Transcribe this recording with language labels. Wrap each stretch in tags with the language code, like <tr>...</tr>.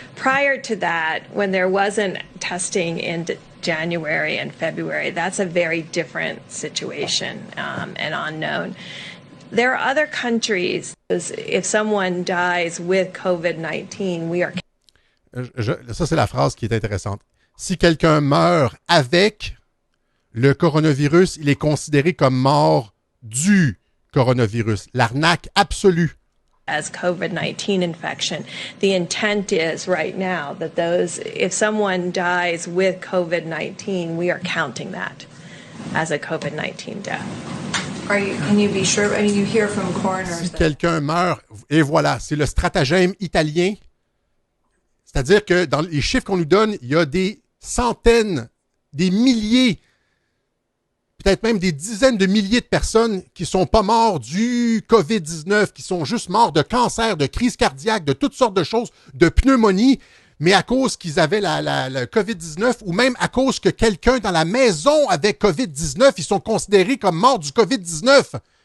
<en>Prior to that, when there wasn't testing in January and February, that's a very different situation and unknown. There are other countries, if someone dies with COVID-19, we are...</en> <fr>Ça, c'est la phrase qui est intéressante. Si quelqu'un meurt avec le coronavirus, il est considéré comme mort du coronavirus. L'arnaque absolue.</fr> <en>As COVID-19 infection. The intent is right now that if someone dies with COVID-19, we are counting that as a COVID-19 death. Can you be sure? I mean, you hear from coroners.</en> <fr>Si quelqu'un meurt, et voilà, c'est le stratagème italien. C'est-à-dire que dans les chiffres qu'on nous donne, il y a des centaines, des milliers. peut-être même des dizaines de milliers de personnes qui ne sont pas morts du COVID-19, qui sont juste morts de cancer, de crise cardiaque, de toutes sortes de choses, de pneumonie, mais à cause qu'ils avaient la COVID-19 ou même à cause que quelqu'un dans la maison avait COVID-19, ils sont considérés comme morts du COVID-19.</fr>